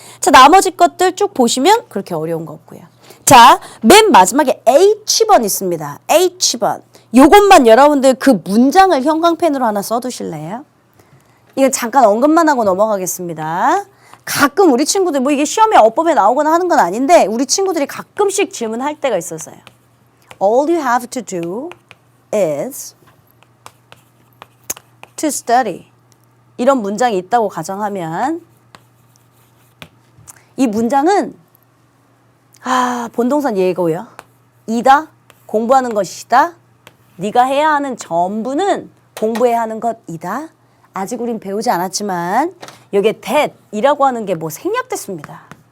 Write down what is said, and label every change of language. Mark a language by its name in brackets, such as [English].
[Korean] 자, 나머지 것들 쭉 보시면 그렇게 어려운 거 없고요. 자, 맨 마지막에 H번 있습니다. H번. 요것만 여러분들 그 문장을 형광펜으로 하나 써두실래요? 이거 잠깐 언급만 하고 넘어가겠습니다. 가끔 우리 친구들 뭐 이게 시험에 어법에 나오거나 하는 건 아닌데 우리 친구들이 가끔씩 질문할 때가 있어서요. [English] All you have to do is to study. [Korean] 이런 문장이 있다고 가정하면 이 문장은 본동사 예고요. 이다, 공부하는 것이다. 네가 해야 하는 전부는 공부해야 하는 것이다. 아직 우린 배우지 않았지만 여기에 that이라고 하는 게 뭐 생략됐습니다.